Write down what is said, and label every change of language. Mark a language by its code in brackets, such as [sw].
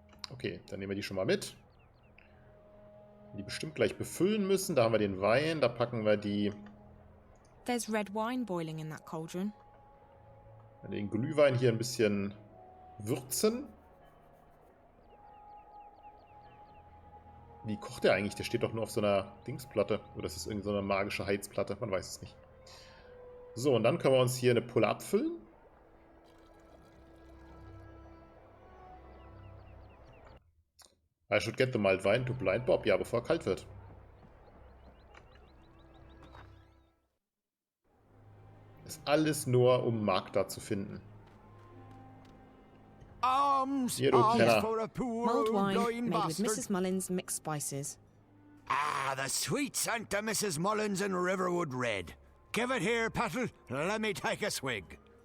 [de] Okay, dann nehmen wir die schon mal mit. Die bestimmt gleich befüllen müssen. Da haben wir den Wein, da packen wir die... [en] There's red wine boiling in that cauldron. [de] Den Glühwein hier ein bisschen würzen. Wie kocht der eigentlich? Der steht doch nur auf so einer Dingsplatte. Oder ist das irgendeine so eine magische Heizplatte? Man weiß es nicht. So, und dann können wir uns hier eine Pulle abfüllen. [en] I should get the mild wine to blind Bob. [de] Ja, bevor er kalt wird. Ist alles nur, um Magda zu finden. Hier, du Penner. [en] Mulled wine made with Mrs. Mullins' mixed spices. Ah, the sweet scent of Mrs. Mullins and Riverwood Red. Give it here, Petal. Let me take a swig.